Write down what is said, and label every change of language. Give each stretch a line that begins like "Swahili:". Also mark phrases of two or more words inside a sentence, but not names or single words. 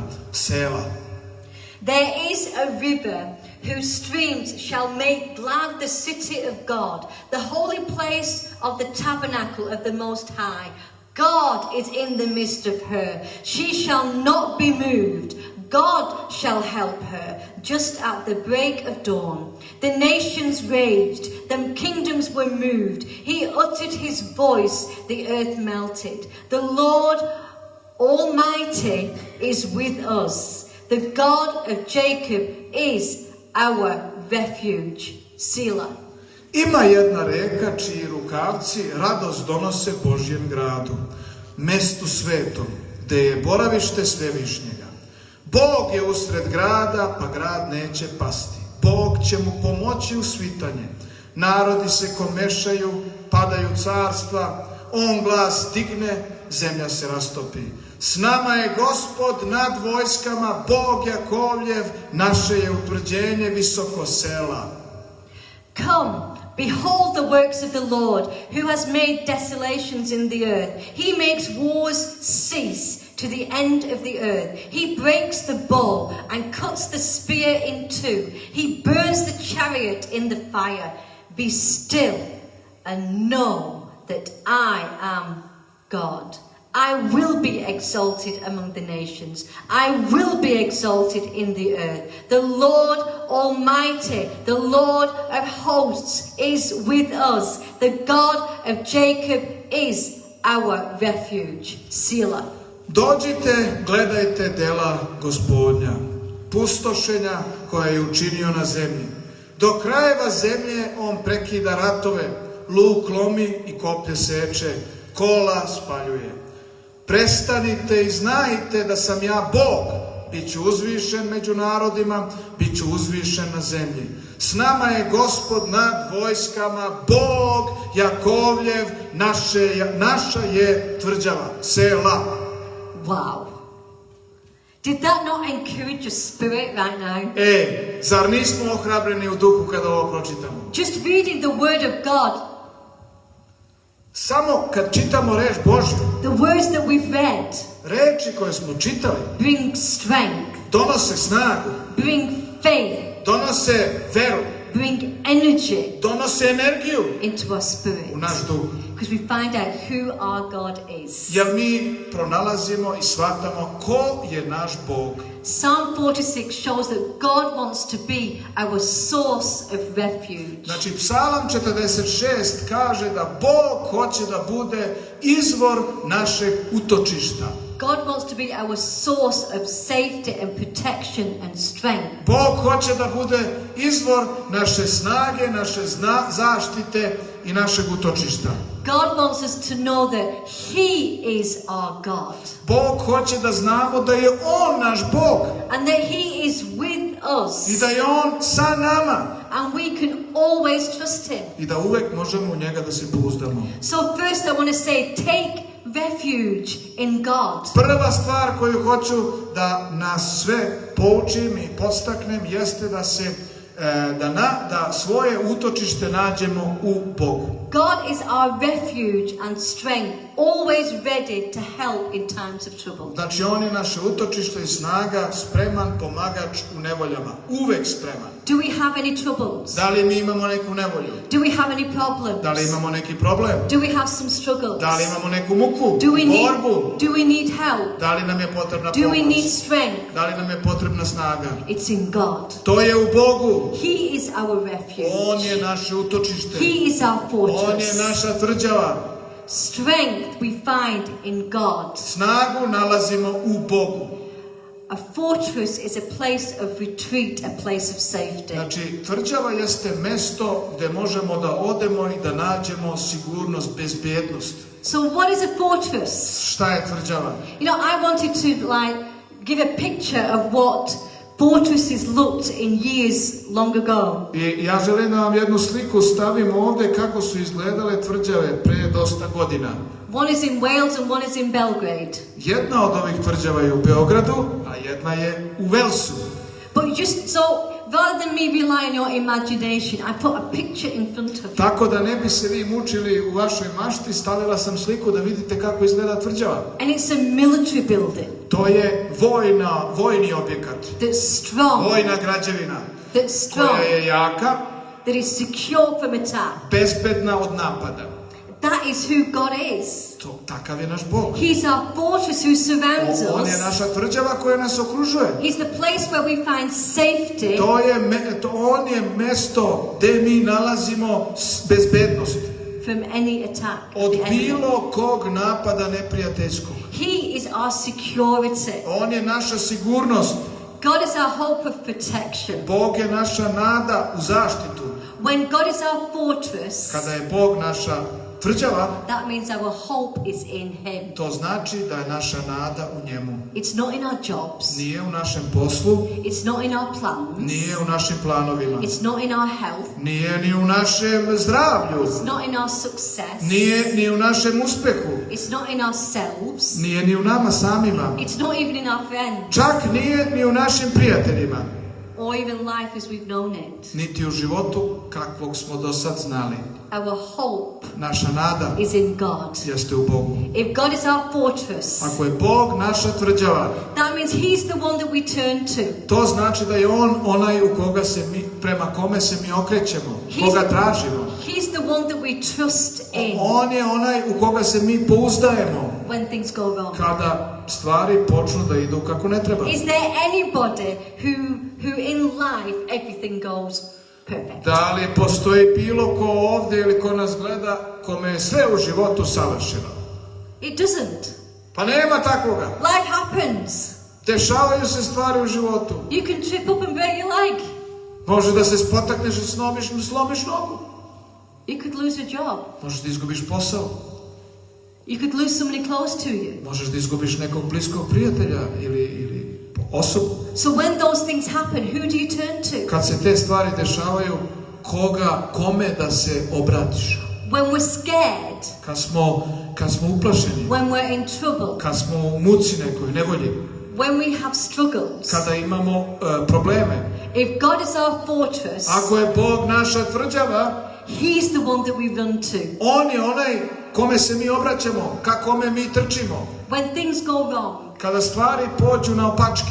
English: Sela. There is a river whose streams shall make glad the city of God, the holy place of the tabernacle of the Most High. God is in the midst of her. She shall not be moved. God shall help her just at the break of dawn. The nations raged, the kingdoms were moved. He uttered his voice, the earth melted. The Lord Almighty is with us. The God of Jacob is our refuge. Selah.
Serbian: Ima jedna reka čiji rukavci radost donose Božjem gradu, mestu svetom, gde je boravište Svevišnjega. Bog je usred grada, pa grad neće pasti. Bog će mu pomoći u svitanje. Narodi se komešaju, padaju carstva, on glas digne, zemlja se rastopi. S nama je Gospod nad vojskama, Bog Jakovljev, naše je utvrđenje visoko sela.
English: Come, behold the works of the Lord, who has made desolations in the earth. He makes wars cease to the end of the earth. He breaks the bow and cuts the spear in two. He burns the chariot in the fire. Be still and know that I am God. I will be exalted among the nations. I will be exalted in the earth. The Lord Almighty, the Lord of hosts is with us. The God of Jacob is our refuge. Selah. Dođite, gledajte dela Gospodnja, pustošenja koja je učinio na zemlji. Do krajeva zemlje on prekida ratove, luk lomi i koplje seče, kola spaljuje. Prestanite i znajte da sam ja Bog, bit ću uzvišen među narodima, bit ću uzvišen na zemlji. S nama je Gospod nad vojskama, Bog Jakovljev, naša je tvrđava, sela. Wow. Did that not encourage your spirit right now?
Serbian: Zar nismo ohrabreni u duhu kada ovo pročitamo?
English: Just reading the word of God,
Serbian: Samo kad čitamo reč Božju,
English: the words that we've read,
Serbian: reči koje smo čitali,
English: bring strength,
Serbian: donose snagu,
English: bring faith,
Serbian: donose veru,
English: bring energy
Serbian: donose energiju
English: into our spirit.
Serbian: u naš duh.
English: Because we find out who our God is.
Serbian: Jer mi pronalazimo i shvatamo ko je naš Bog.
English: Psalm 46 shows that God wants to be our source of refuge.
Serbian: Znači, Psalam 46 kaže da Bog hoće da bude izvor našeg utočišta.
English: God wants to be our source of safety and protection and strength.
Serbian: Bog hoće da bude izvor naše snage, naše zaštite i našeg utočišta.
English: God wants us to know that He is our God.
Serbian: Bog hoće da znamo da je On naš Bog.
English: And that He is with us.
Serbian: I da je On sa nama.
English: And we can always trust Him.
Serbian: I da uvek možemo u njega da se pouzdamo.
English: So first I want to say, take refuge in God.
Serbian: Prva stvar koju hoću da nas sve poučim i podstaknem jeste da svoje utočište nađemo u Bogu.
English: God is our refuge and strength, always ready to help in times of trouble.
Serbian: Znači, On je naše utočište i snaga, spreman pomagač u nevoljama. Uvek spreman.
English: Do we have any troubles?
Serbian: Da li mi imamo neku nevolju?
English: Do we have any problems?
Serbian: Da li imamo neki problem?
English: Do we have some struggles?
Serbian: Da li imamo neku muku,
English: Do we
Serbian: borbu?
English: need help?
Serbian: Da li nam je potrebna
English: Do we need
Serbian: pomoć?
English: strength?
Serbian: Da li nam je potrebna snaga?
English: It's in God.
Serbian: To je u Bogu.
English: He is our refuge.
Serbian: On je naše utočište.
English: He is our
Serbian: On je
English: fortress.
Serbian: naša tvrđava.
English: Strength we find in God.
Serbian: Snagu nalazimo u Bogu.
English: A fortress is a place of retreat, a place of safety.
Serbian: Znači, tvrđava jeste mesto gde možemo da odemo i da nađemo sigurnost, bezbjednost.
English: So what is a fortress?
Serbian: Šta je tvrđava?
English: You know, I wanted to give a picture of what fortresses looked in years long ago.
Serbian: I ja želim da vam jednu sliku stavim ovde kako su izgledale tvrđave pre dosta godina.
English: One is in Wales and one is in Belgrade.
Serbian: Jedna od ovih tvrđava je u Beogradu, a jedna je u Velsu.
English: But just so rather than me rely on your imagination, I put a picture in front of you.
Serbian: Tako da ne bi se vi mučili u vašoj mašti, stavila sam sliku da vidite kako izgleda tvrđava.
English: And it's a military building
Serbian: To je vojni objekat,
English: that's strong,
Serbian: vojna građevina
English: that's
Serbian: koja
English: strong,
Serbian: je jaka,
English: that is secure from attack.
Serbian: bezbedna od napada.
English: That is who God is.
Serbian: Takav je naš Bog.
English: He's our fortress who surrounds
Serbian: On je
English: us.
Serbian: naša tvrđava koja nas okružuje.
English: He's the place where we find safety
Serbian: On je mesto gdje mi nalazimo bezbednost
English: from any attack. of
Serbian: od
English: the enemy.
Serbian: bilo kog napada neprijateljskog.
English: He is our security.
Serbian: On je naša sigurnost.
English: God is our hope of protection.
Serbian: Bog je naša nada u zaštitu.
English: When God is our fortress,
Serbian: Kada je Bog naša tvrđava,
English: that means our hope is in Him.
Serbian: to znači da je naša nada u njemu.
English: It's not in our jobs.
Serbian: Nije u našem poslu,
English: It's not in our plans.
Serbian: nije u našim planovima,
English: It's not in our health.
Serbian: nije ni u našem zdravlju,
English: It's not in our success.
Serbian: nije ni u našem uspehu,
English: It's not in ourselves.
Serbian: nije ni u nama samima,
English: It's not even in our friends.
Serbian: čak nije ni u našim prijateljima,
English: Or even life as we've known it.
Serbian: niti u životu kakvog smo do sad znali.
English: Our hope
Serbian: Naša nada
English: is in God.
Serbian: jeste u Bogu.
English: If God is our fortress,
Serbian: Ako je Bog naša tvrđava,
English: that means He's the one that we turn to.
Serbian: to znači da je On onaj prema kome se mi okrećemo, koga tražimo.
English: He's the one that we trust in
Serbian: On je onaj u koga se mi pouzdajemo
English: when things go wrong.
Serbian: kada stvari počnu da idu kako ne treba.
English: Is there anybody who in life everything goes perfect?
Serbian: Da li postoji bilo ko ovdje ili ko nas gleda kome je sve u životu savršeno?
English: It doesn't.
Serbian: Pa nema takvoga.
English: Life happens.
Serbian: Dešavaju se stvari u životu.
English: You can trip up and break your leg.
Serbian: Može da se spotakneš i slomiš nogu.
English: You could lose a job.
Serbian: Možeš da izgubiš posao.
English: You could lose somebody close to you.
Serbian: Možeš da izgubiš nekog bliskog prijatelja ili osobu.
English: So when those things happen, who do you turn to?
Serbian: Kad se te stvari dešavaju, kome da se obratiš?
English: When we're scared,
Serbian: Kad smo uplašeni,
English: when we're in trouble,
Serbian: kad smo u muci nekoj, nevolji,
English: when we have struggles.
Serbian: kada imamo probleme.
English: If God is our fortress,
Serbian: Ako je Bog naša tvrđava,
English: He's the one that we run to.
Serbian: On je onaj kome se mi obraćamo, ka kome mi trčimo.
English: When things go wrong,
Serbian: Kada stvari pođu na opačke,